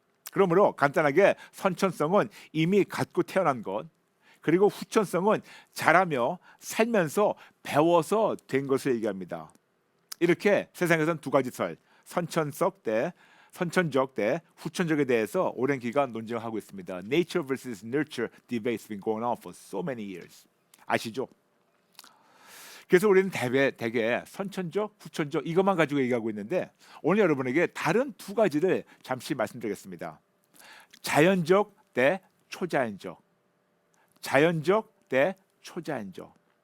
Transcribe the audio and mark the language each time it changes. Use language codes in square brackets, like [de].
[ko] 그러므로 간단하게 선천성은 이미 갖고 태어난 것, 그리고 후천성은 자라며 살면서 배워서 된 것을 얘기합니다. 이렇게 세상에서는 두 가지 설, 선천적 대 후천적에 대해서 오랜 기간 논쟁하고 있습니다. [en] Nature versus nurture debate's been going on for so many years. [ko] 아시죠? 그래서 우리는 대개 선천적, 후천적 이것만 가지고 얘기하고 있는데 오늘 여러분에게 다른 두 가지를 잠시 말씀드리겠습니다. 자연적 대 초자연적. 자연적 대 초자연적.